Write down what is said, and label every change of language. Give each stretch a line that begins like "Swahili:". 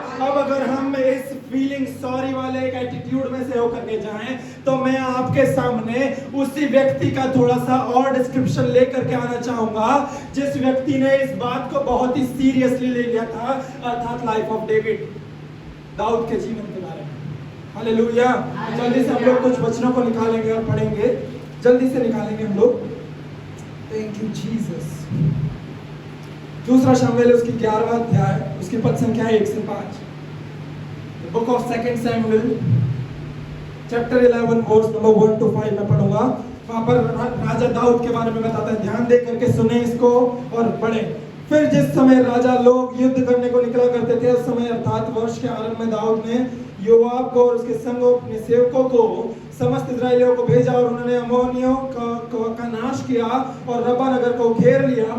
Hindi: अब अगर हम इस फीलिंग सॉरी वाले एक एटीट्यूड में से होकर के जाएं तो मैं आपके सामने उसी व्यक्ति का थोड़ा सा और डिस्क्रिप्शन लेकर के आना चाहूंगा जिस व्यक्ति ने इस बात को बहुत ही सीरियसली ले लिया था, अर्थात लाइफ ऑफ डेविड, दाऊद के जीवन के बारे में। हालेलुया। जल्दी से हम लोग कुछ वचनों को निकालेंगे और पढ़ेंगे, जल्दी से निकालेंगे हम लोग। Thank you Jesus. दूसरा शमूएल उसकी 11वां अध्याय, उसकी पद संख्या 1 से 5।
English: The book of 2 Samuel chapter 11 verse number 1 to 5
Hindi: मैं पढ़ूंगा। वहां पर राजा दाऊद के बारे में बताता है। ध्यान दे करके सुने इसको और पढ़े। फिर जिस समय राजा लोग युद्ध करने को निकला करते थे, उस समय अर्थात वर्ष के आरंभ में दाऊद ने योआब को और उसके संग अपने सेवकों को समस्त इजराइलियों को भेजा और उन्होंने अम्मोनियों का नाश किया और रब्बा नगर को घेर लिया।